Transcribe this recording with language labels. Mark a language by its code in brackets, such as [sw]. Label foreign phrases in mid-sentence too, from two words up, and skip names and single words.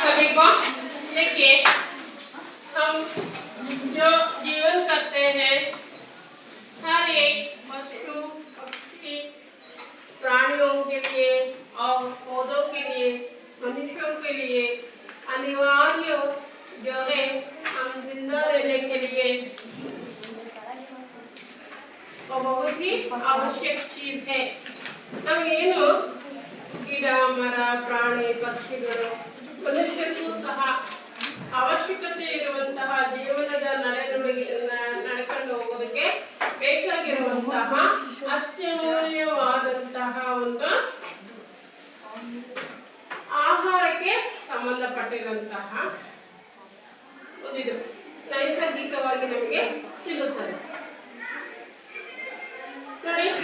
[hi] देखो, देखिए हम जो जीवन करते हैं हर एक पशु पक्षी प्राणियों के लिए और पौधों के लिए मनुष्यों के लिए अनिवार्य जो है हम जिंदा रहने के लिए वो बहुत ही आवश्यक चीज है। [kn] नावेनु ಗಿಡ ಮರ ಪ್ರಾಣಿ ಪಕ್ಷಿಗಳು ಮನುಷ್ಯರಿಗೂ ಸಹ ಅವಶ್ಯಕತೆ ಇರುವಂತಹ ಜೀವನದ ನಡೆಕೊಂಡು ಹೋಗೋದಕ್ಕೆ ಬೇಕಾಗಿರುವಂತಹ ಅತ್ಯಮೂಲ್ಯವಾದಂತಹ ಒಂದು ಆಹಾರಕ್ಕೆ ಸಂಬಂಧಪಟ್ಟಿರುವಂತಹ ಇದು ನೈಸರ್ಗಿಕವಾಗಿ ನಮಗೆ ಸಿಗುತ್ತದೆ ನೋಡಿ।